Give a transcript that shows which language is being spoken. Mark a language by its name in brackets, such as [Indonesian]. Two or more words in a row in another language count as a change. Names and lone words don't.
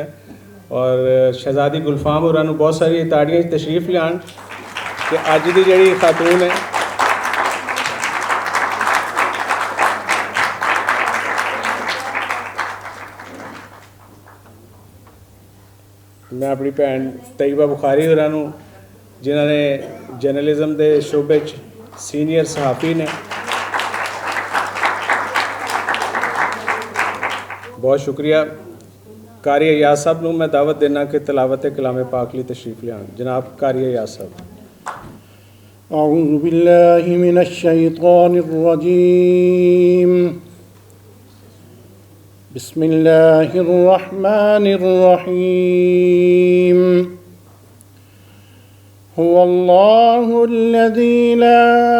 [Punjabi] ਔਰ ਸ਼ਹਿਜ਼ਾਦੀ ਗੁਲਫਾਮ ਹੋਰਾਂ ਨੂੰ ਬਹੁਤ ਸਾਰੀਆਂ ਤਾੜੀਆਂ 'ਚ ਤਸ਼ਰੀਫ ਲਿਆਉਣ ਕਿ ਅੱਜ ਦੀ ਜਿਹੜੀ ਖਾਤੂਨ ਹੈ ਮੈਂ ਆਪਣੀ ਭੈਣ ਤੈਯਬਾ ਬੁਖਾਰੀ ਹੋਰਾਂ ਨੂੰ, ਜਿਨ੍ਹਾਂ ਨੇ ਜਰਨਲਿਜ਼ਮ ਦੇ ਸ਼ੋਬੇ 'ਚ ਸੀਨੀਅਰ ਸਹਾਫੀ ਨੇ, ਬਹੁਤ ਸ਼ੁਕਰੀਆ। ਕਾਰੀ ਅਯਾਜ਼ ਸਾਹਿਬ ਨੂੰ ਮੈਂ ਦਾਵਤ ਦੇਣਾ ਕਿ ਤਿਲਾਵਤ ਕਲਾਮ ਪਾਕ ਲਈ ਤਸ਼ਰੀਫ ਲਿਆਉਣ। ਜਨਾਬ ਕਾਰੀ ਅਯਾਜ਼ ਸਾਹਿਬ। [Arabic] أعوذ بالله من الشيطان الرجيم بسم الله الرحمن الرحيم هو الله الذي لا